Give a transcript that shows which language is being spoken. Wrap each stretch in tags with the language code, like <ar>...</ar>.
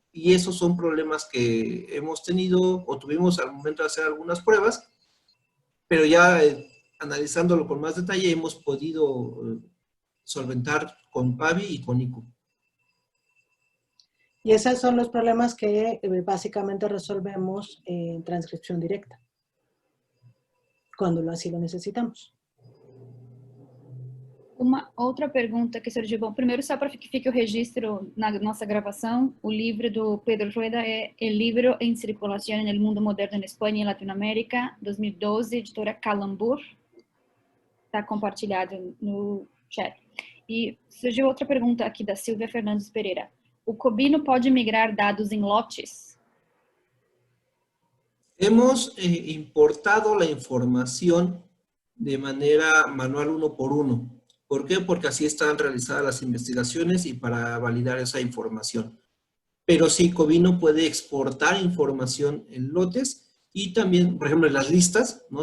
<es>y esos son problemas que hemos tenido o tuvimos al momento de hacer algunas pruebas, pero ya analizándolo con más detalle hemos podido solventar con PAVI y con ICU. Y esos son los problemas que básicamente resolvemos en transcripción directa, cuando así lo necesitamos.</es> <pt>Uma outra pergunta que surgiu. Bom, primeiro, só para que fique o registro na nossa gravação, o livro do Pedro Rueda é El Libro en Circulación en el Mundo Moderno en España y Latinoamérica, 2012, editora Calambur. Está compartilhado no chat. E surgiu outra pergunta aqui da Silvia Fernandes Pereira. O Cobino pode migrar dados em lotes?</pt> <es>Hemos importado la información de manera manual uno por uno. ¿Por qué? Porque así están realizadas las investigaciones y para validar esa información. Pero sí, Cobino puede exportar información en lotes y también, por ejemplo, en las listas, ¿no?</es>